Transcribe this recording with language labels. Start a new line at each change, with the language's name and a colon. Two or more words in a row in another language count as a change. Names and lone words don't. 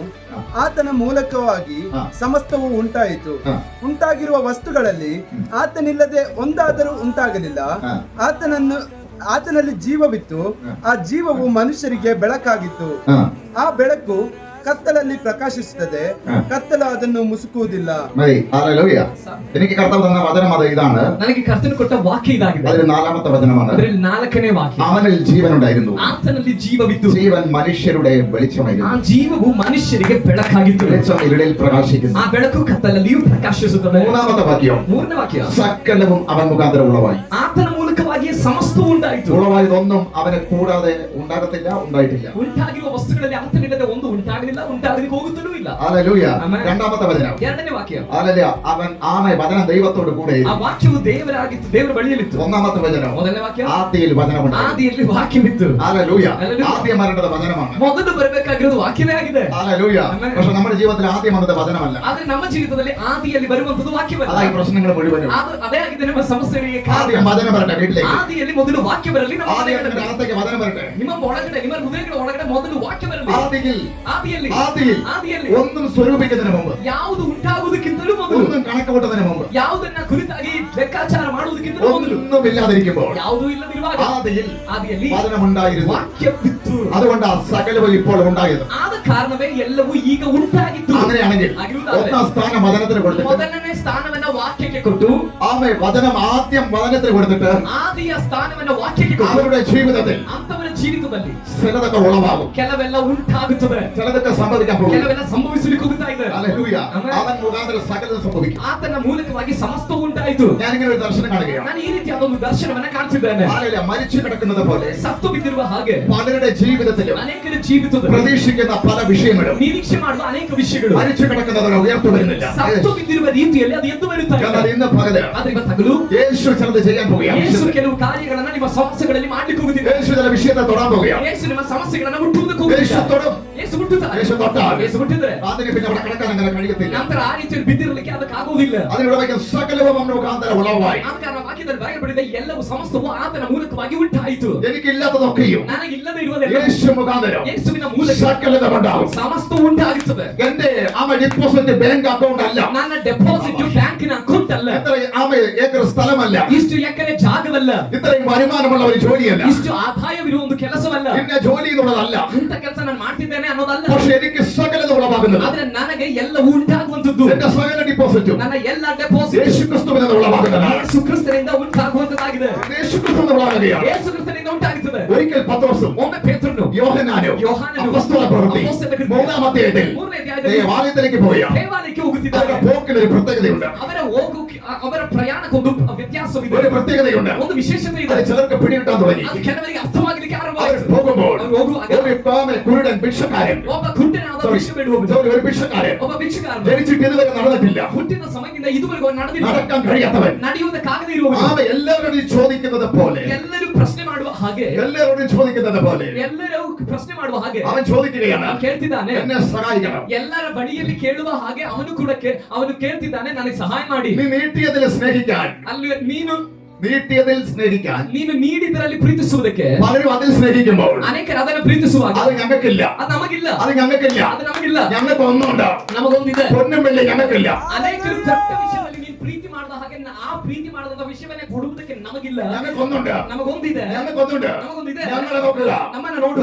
Kannada: ಆತನ ಮೂಲಕವಾಗಿ ಸಮಸ್ತವು ಉಂಟಾಯಿತು. ಉಂಟಾಗಿರುವ ವಸ್ತುಗಳಲ್ಲಿ ಆತನಿಲ್ಲದೆ ಒಂದಾದರೂ ಉಂಟಾಗಲಿಲ್ಲ. ಆತನಲ್ಲಿ ಜೀವವಿತ್ತು, ಆ ಜೀವವು ಮನುಷ್ಯರಿಗೆ ಬೆಳಕಾಗಿತ್ತು. ಆ ಬೆಳಕು ಕತ್ತಲಲ್ಲಿ ಪ್ರಕಾಶಿಸುತ್ತದೆ, ಕತ್ತಲು ಅದನ್ನು ಮುಸುಕುವುದಿಲ್ಲ.
Malayalam: എനിക്ക് കർത്താവ് തന്ന വചനം അത് ഇതാണ്.
Kannada: ನನಗೆ ಕರ್ತನು ಕೊಟ್ಟ ವಾಕ್ಯ ಇದಾಗಿದೆ.
Malayalam: അതിൽ 4ാമത്തെ വചനമാണ്.
Kannada: ಅದರಲ್ಲಿ 4ನೇ ವಾಕ್ಯ.
Malayalam: അവനിൽ ജീവനുണ്ടായിരുന്നു,
Kannada: ಆತನಲ್ಲಿ ಜೀವವಿತ್ತು,
Malayalam: ജീവൻ മനുഷ്യരുടെ വെളിച്ചമായിരുന്നു.
Kannada: ಆ ಜೀವವು ಮನುಷ್ಯರಿಗೆ ಬೆಳಕಾಗಿತ್ತು.
Malayalam: വെളിച്ചം ഇരുളിൽ പ്രകാശിക്കുന്നു.
Kannada: ಆ ಬೆಳಕು ಕತ್ತಲಲ್ಲಿಯೂ ಪ್ರಕಾಶಿಸುತ್ತದೆ.
Malayalam: 3ാമത്തെ വാക്യം,
Kannada: 3ನೇ ವಾಕ್ಯ,
Malayalam: സകലവും അവൻ മുഖാന്തരം ഉളവായി.
Kannada: ಆತನ ಮೂಲಕವಾಗಿ ಸಮಸ್ತವೂ ಉಂಟಾಯಿತು.
Malayalam: ഉളവായതൊന്നും അവനെ കൂടാതെ ഉണ്ടാകത്തില്ല, ഉണ്ടായിട്ടില്ല.
Kannada: ಉಂಟಾಗಿರುವ ವಸ್ತುಗಳಲ್ಲಿ ಆತನಿಲ್ಲದೆ ಒಂದು ಉಂಟಾಗಲಿಲ್ಲ, ಉಂಟಾಗಲಿಕ್ಕೆ ಹೋಗುತ್ತಲೂ ಇಲ್ಲ.
Malayalam: ഹല്ലേലൂയ. 2ാമത്തെ വചനം,
Kannada: 2ನೇ ವಾಕ್ಯ,
Malayalam: ഹല്ലേലൂയ, അവൻ വചനം ദൈവത്തോട് കൂടെ.
Kannada: ಆ ವಾಕ್ಯವು ದೇವರಾಗಿತ್ತು, ದೇವರ ಬಳಿಯಲ್ಲಿತ್ತು.
Malayalam: 1ാമത്തെ വചനം,
Kannada: 1ನೇ ವಾಕ್ಯ,
Malayalam: ആദിയിൽ വചനമുണ്ട്.
Kannada: ಆದಿಯಲ್ಲಿ ವಾಕ್ಯವಿತ್ತು.
Malayalam: ഹല്ലേലൂയ. ആദ്യം വരേണ്ടത് വചനമാണ്.
Kannada: ಮೊದಲು ಬರಬೇಕಾಗಿರೋದು ವಾಕ್ಯವೇ ಆಗಿದೆ.
Malayalam: ഹല്ലേലൂയ. പക്ഷേ നമ്മുടെ ജീവിതത്തിൽ ആദ്യം വന്നത് വചനമല്ല.
Kannada: ಆದ್ರೆ ನಮ್ಮ ಜೀವಿತದಲ್ಲಿ ಆದಿಯಲ್ಲಿ ಬರುವಂತದ್ದು ವಾಕ್ಯವಲ್ಲ.
Malayalam: അതായി പ്രശ്നങ്ങൾ മുഴുവനും.
Kannada: ಅದೇ ಆಗಿದೆ ನಮ್ಮ ಸಮಸ್ಯೆಗಳಿಗೆ
Malayalam: ആദ്യം
Kannada: ಕಾರಣ.
Malayalam: വചനം വരട്ടെ വീട്ടിലേക്ക്.
Kannada: ಆದಿಯಲ್ಲಿ ಮೊದಲು ವಾಕ್ಯ ಬರಲಿ, ನಮ್ಮ
Malayalam: ആദ്യം അകത്തേക്ക് വചനം വരട്ടെ.
Kannada: ನಿಮ್ಮ ಒಳಗಡೆ, ನಿಮ್ಮ ಹೃದಯಗಳ ಒಳಗಡೆ ಮೊದಲು ವಾಕ್ಯ ಬರಲಿ. ಆದಿಯಲ್ಲಿ
Malayalam: ഒന്നും സ്വരൂപിക്കുന്നതിന് മുമ്പ്,
Kannada: ಯಾವುದು ಉಂಟಾಗುವುದಕ್ಕಿಂತಲೂ ಮೊದಲು,
Malayalam: ഒന്നും കണക്കുകൂട്ടുന്നതിന് മുമ്പ്,
Kannada: ಯಾವುದನ್ನ ಕುರಿತಾಗಿ ಲೆಕ್ಕಾಚಾರ ಮಾಡುವುದಕ್ಕಿಂತಲೂ ಮೊದಲು,
Malayalam: ഒന്നും ഇല്ലാതിരിക്കുമ്പോൾ
Kannada: ಯಾವುದೂ ಇಲ್ಲದಿರುವಾಗ ಆದಿಯಲ್ಲಿ
Malayalam: വചനമുണ്ടായിരുന്നു.
Kannada: ವಾಕ್ಯವಿತ್ತು.
Malayalam: അതുകൊണ്ട് ആ സകലവും ഇപ്പോൾ ഉണ്ടായത്.
Kannada: ಆದ ಕಾರಣವೇ ಎಲ್ಲವೂ ಈಗ ಉಂಟಾಗಿತ್ತು.
Malayalam: അങ്ങനെയാണെങ്കിൽ ഒന്നാം സ്ഥാനം വചനത്തിന് കൊടുത്തിട്ട്,
Kannada: ಮೊದಲನೇ ಸ್ಥಾನವನ್ನ ವಾಕ್ಯಕ್ಕೆ ಕೊಟ್ಟು,
Malayalam: വചനം ആദ്യം വചനത്തിന് കൊടുത്തിട്ട്
Kannada: ಆದಿಯ ಸ್ಥಾನವನ್ನ ವಾಕ್ಯಕ್ಕೆ ಕೊಟ್ಟು,
Malayalam: അവരുടെ ജീവിതത്തിൽ
Kannada: ಅಂತವರ ಜೀವಿತದಲ್ಲಿ
Malayalam: ചിലതൊക്കെ ഉളവാകും,
Kannada: ಕೆಲವೆಲ್ಲ ಉಂಟಾಗುತ್ತದೆ,
Malayalam: ചിലതൊക്കെ സംഭവിക്കാൻ പോകും.
Kannada: ಕೆಲವೆಲ್ಲ ಸಂಭವಿಸಲಿಕ್ಕೆ ಹೋಗುತ್ತಾ ಇದೆ.
Malayalam: ഹല്ലേലൂയ. ആമേൻ. അവൻ മുഖാന്തരം സകലതും സംഭവിക്കും.
Kannada: ಆತನ ಮೂಲಕವಾಗಿ ಸಮಸ್ತವೂ ಉಂಟಾಯಿತು.
Malayalam: ഞാനിങ്ങനെ ഒരു ദർശനം കാണുകയാണ്.
Kannada: ನಾನು ಈ ರೀತಿಯಾದ ಒಂದು ದರ್ಶನವನ್ನ ಕಾಣ್ತಿದ್ದೇನೆ.
Malayalam: ഹല്ലേലൂയ. മരിച്ചു കിടക്കുന്നത് പോലെ
Kannada: ಸತ್ತು ಬಿದ್ದಿರುವ ಹಾಗೆ
Malayalam: പലരുടെ ജീവിതത്തിലും
Kannada: ಅನೇಕರ ಜೀವಿತದಲ್ಲಿ
Malayalam: പ്രതീക്ഷിക്കുന്ന പല വിഷയങ്ങളും
Kannada: ನಿರೀಕ್ಷೆ ಮಾಡುವ ಅನೇಕ ವಿಷಯಗಳು
Malayalam: മരിച്ചു കിടക്കുന്നവരെ ഉയർത്തു വരുന്നില്ല.
Kannada: ಸತ್ತು ಬಿದ್ದಿರುವ ರೀತಿಯಲ್ಲಿ ಅದು ಎದ್ದು ಬರುತ್ತಾ
Malayalam: എന്നാൽ
Kannada: ಇದೆ.
Malayalam: ഇന്ന് പകല്
Kannada: ಆದ್ರೆ ಇವತ್ತಾಗಲೂ
Malayalam: യേശു ചിലത് ചെയ്യാൻ പോവുകയാണ്.
Kannada: ಯೇಸು ಕೆಲವು ಕಾರ್ಯಗಳನ್ನ ನಿಮ್ಮ ಸಮಸ್ಯೆಗಳಲ್ಲಿ ಮಾಡ್ಲಿಕ್ಕೆ ಹೋಗುತ್ತಿದೆ.
Malayalam: യേശു ചില വിഷയത്തെ തൊടാൻ പോവുകയാണ്.
Kannada: ಯೇಸು ನಿಮ್ಮ ಸಮಸ್ಯೆಗಳನ್ನ ಮುಟ್ಟುವುದಕ್ಕೆ
Malayalam: യേശു
Kannada: ಹೋಗುತ್ತಿದೆ.
Malayalam: തൊടും.
Kannada: ಯೇಸು ಮುಟ್ಟುತ್ತಾರೆ.
Malayalam: യേശು തൊട്ടാൽ
Kannada: ಯೇಸು ಮುಟ್ಟಿದ್ರೆ
Malayalam: അതിന് പിന്നെ അവിടെ കിടക്കാൻ അങ്ങനെ കഴിയത്തില്ല.
Kannada: ನಂತರ ಆ ರೀತಿಯಲ್ಲಿ ಬಿದ್ದಿರಲಿಕ್ಕೆ ಅದಕ್ಕಾಗುವುದಿಲ್ಲ.
Malayalam: അതിലൂടെ സകലവും അവന്റെ മുഖാന്തരം ഉളവായി.
Kannada: ಆದ ಕಾರಣ ವಾಕ್ಯದಲ್ಲಿ ಬರೆಯಲ್ಪಟ್ಟಿದೆ ಎಲ್ಲವೂ ಸಮಸ್ತವೂ ಆತನ ಮೂಲಕವಾಗಿ ಉಂಟಾಯಿತು.
Malayalam: എനിക്കില്ലാത്തതൊക്കെയും
Kannada: ನನಗಿಲ್ಲದೆ ಇರುವುದೆಲ್ಲ
Malayalam: യേശു മുഖാന്തരം
Kannada: ಯೇಸುವಿನ ಮೂಲಕ
Malayalam: സകലതും ഉണ്ടാകും.
Kannada: ಸಮಸ್ತವೂ ಉಂಟಾಗುತ್ತದೆ.
Malayalam: എന്റെ
English: deposit bank account
Malayalam: അല്ല,
Kannada: ನನ್ನ ಡೆಪಾಸಿಟ್ ಬ್ಯಾಂಕಿನ ಅಕೌಂಟ್ ಅಲ್ಲ,
Malayalam: ഇത്ര ഏക്കർ സ്ഥലമല്ല,
Kannada: ಇಷ್ಟು ಎಕರೆ ಜಾಗವಲ್ಲ,
Malayalam: ഇത്രയും വരുമാനമുള്ള ഒരു ജോലിയല്ല,
Kannada: ಇಷ್ಟು ಆದಾಯವಿರುವ ಒಂದು ಕೆಲಸವಲ್ಲ,
Malayalam: പിന്നെ ജോലി എന്നുള്ളതല്ല.
Kannada: ಇಂಥ ಕೆಲಸ ನಾನು ಮಾಡ್ತಿದ್ದೇನೆ ಅನ್ನೋದಲ್ಲ.
Malayalam: പക്ഷെ എനിക്ക് സകലതും ഉളവാകുന്നത്
Kannada: ಆದ್ರೆ ನನಗೆ ಎಲ್ಲವೂ ಉಂಟಾಗುವಂತದ್ದು,
Malayalam: എന്റെ സകല ഡിപ്പോസിറ്റും
Kannada: ನನ್ನ ಎಲ್ಲ ಡೆಪಾಸಿಟ್
Malayalam: യേശുക്രിസ്തുവിൽ നിന്ന് ഉളവാകുന്നതാണ്.
Kannada: ಯೇಸು ಕ್ರಿಸ್ತನಿಂದ ಉಂಟಾಗುವಂತದ್ದಾಗಿದೆ.
Malayalam: യേശുക്രിസ്തു ഉളവാകുകയാണ്.
Kannada: ಯೇಸು ಕ್ರಿಸ್ತನಿಂದ ಉಂಟಾಗುತ್ತದೆ.
Malayalam: ഒരിക്കൽ പത്രോസും
Kannada: ಒಮ್ಮೆ ಪೇತ್ರನು
Malayalam: യോഹന്നാനും യോഹന്നാനും അപ്പോസ്തല പ്രവൃത്തി അപ്പോസ്തല കൃത്യം 3-ാം അധ്യായത്തിൽ
Kannada: ಮೂರನೇ ಅಧ್ಯಾಯದಲ್ಲಿ
Malayalam: ദേവാലയത്തിലേക്ക് പോയ
Kannada: ದೇವಾಲಯಕ್ಕೆ ಹೋಗುತ್ತಿದ್ದಾರೆ.
Malayalam: അവരുടെ പോക്കിന് ഒരു പ്രത്യേകതയുണ്ട്,
Kannada: ಅವರ ಪ್ರಯಾಣಕ್ಕೊಂದು ವ್ಯತ್ಯಾಸವಿದೆ,
Malayalam: ഒരു പ്രത്യേകതയുണ്ട്.
Kannada: ಒಂದು ವಿಶೇಷತೆ ಇದೆ.
Malayalam: അത് ചിലർക്ക് പിടികിട്ടാൻ തുടങ്ങി.
Kannada: ಅದು ಕೆಲವರಿಗೆ ಅರ್ಥವಾಗಲಿಕ್ಕೆ
Malayalam: അവർ
Kannada: ಆರಂಭವಾಯಿತು.
Malayalam: പോകുമ്പോൾ
Kannada: ಅವರು ಹೋಗುವಾಗ
Malayalam: ഒരു കുരുടൻ ഭിക്ഷക്കാരൻ,
Kannada: ಒಬ್ಬ ಕುಂಟನಾದ ಭಿಕ್ಷೆ ಬೇಡುವವನು,
Malayalam: ഒരു ഭിക്ഷക്കാരൻ
Kannada: ಒಬ್ಬ ಭಿಕ್ಷುಕಾರನು
Malayalam: ജനിച്ചിട്ട് ഇതുവരെ നടന്നിട്ടില്ല,
Kannada: ಹುಟ್ಟಿದ ಸಮಯದಿಂದ ಇದುವರೆಗೂ ಅವನು ನಡೆದಿಲ್ಲ,
Malayalam: നടക്കാൻ കഴിയാത്തവൻ,
Kannada: ನಡೆಯುವುದಕ್ಕಾಗದೇ ಇರುವವನು,
Malayalam: അവൻ എല്ലാവരോടും ചോദിക്കുന്നത് പോലെ,
Kannada: ಎಲ್ಲರೂ ಪ್ರಶ್ನೆ ಮಾಡುವ ಹಾಗೆ,
Malayalam: എല്ലാവരോടും ചോദിക്കുന്നത് പോലെ
Kannada: ಎಲ್ಲರೂ ಪ್ರಶ್ನೆ ಮಾಡುವ ಹಾಗೆ
Malayalam: അവൻ ചോദിക്കുകയാണ്,
Kannada: ಅವನು ಕೇಳ್ತಿದ್ದಾನೆ,
Malayalam: എന്നെ സഹായിക്കണം.
Kannada: ಎಲ್ಲರ ಬಳಿಯಲ್ಲಿ ಕೇಳುವ ಹಾಗೆ ಅವನು ಕೂಡ ಅವನು ಕೇಳ್ತಿದ್ದಾನೆ, ನನಗೆ ಸಹಾಯ ಮಾಡಿ.
Malayalam: നീ നീട്ടിയതിൽ സ്നേഹിക്കാൻ,
Kannada: ಅಲ್ಲಿ
Malayalam: നീട്ടിയതിൽ സ്നേഹിക്കാൻ
Kannada: ನೀನು ನೀಡಿದರಲ್ಲಿ ಪ್ರೀತಿಸುವುದಕ್ಕೆ
Malayalam: പലരും അതിൽ സ്നേഹിക്കുമ്പോൾ
Kannada: ಅನೇಕರು ಅದನ್ನು ಪ್ರೀತಿಸುವಾಗ
Malayalam: അത് ഞങ്ങൾക്കില്ല,
Kannada: ಅದು ನಮಗಿಲ್ಲ,
Malayalam: അത് ഞങ്ങൾക്കില്ല,
Kannada: ಅದು ನಮಗಿಲ್ಲ,
Malayalam: ഞങ്ങൾക്ക് ഒന്നുണ്ട്,
Kannada: ನಮಗೊಂದಿದೆ.
Malayalam: പൊന്നും വെള്ളി ഞങ്ങൾക്കില്ല.
Kannada: ಅನೇಕರು ಕೆಟ್ಟ ವಿಷಯದಲ್ಲಿ ನೀನು ಪ್ರೀತಿ ಮಾಡಿದ ಹಾಗೆ ಆ ಪ್ರೀತಿ ಮಾಡದ ವಿಷಯವನ್ನೇ ಕೊಡುವುದಕ್ಕೆ ನಮಗಿಲ್ಲ,
Malayalam: ഞങ്ങൾക്കൊന്നുണ്ട്,
Kannada: ನಮಗೊಂದಿದೆ,
Malayalam: ഞങ്ങൾക്കൊന്നുണ്ട്.
Kannada: ನಮಗೊಂದಿದೆ.
Malayalam: ഞങ്ങളെ നോക്കുക,
Kannada: ನಮ್ಮನ್ನ ನೋಡು.